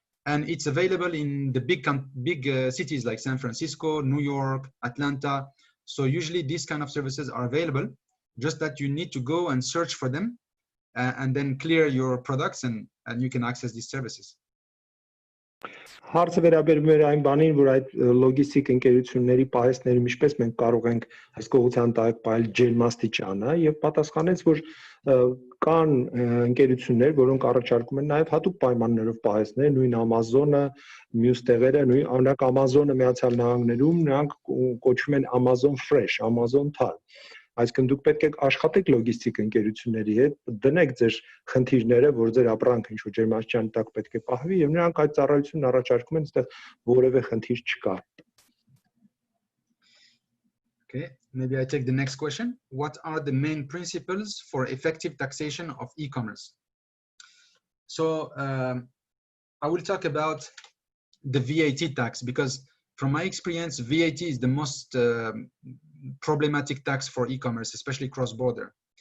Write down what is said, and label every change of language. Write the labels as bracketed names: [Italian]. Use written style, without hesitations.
[English] And it's available in the big cities like San Francisco, New York, Atlanta. So usually these kind of services are available, just that you need to go and search for them and then clear your products and you can access these services. [Armenian] Հարցը վերաբերում է այն բանին, որ այդ լոգիստիկ ընկերությունների պահեստներում ինչպես մենք կարող ենք հսկողության տակ պահել ջերմաստիճանը եւ պատասխանեց, որ կան ընկերություններ, որոնք առաջարկում են նաեւ հատուկ պայմաններով պահեստներ, նույն Amazon-ը, մյուս տեղերը, նույն օրինակ Amazon-ը Միացյալ Նահանգներում նրանք կոչվում են Amazon Fresh, Amazon Tal. Այսինքն դուք պետք է աշխատեք լոգիստիկ ընկերությունների հետ, դնեք ձեր խնդիրները, որ ձեր ապրանքը ինչ-որ ջերմաստիճան տակ պետք է պահվի եւ նրանք այդ ծառայությունն առաջարկում են, այստեղ որևէ խնդիր չկա. [English] Okay, maybe I take the next question. What are the main principles for effective taxation of e-commerce? So I will talk about the VAT tax because from my experience, VAT is the most problematic tax for e-commerce, especially cross-border.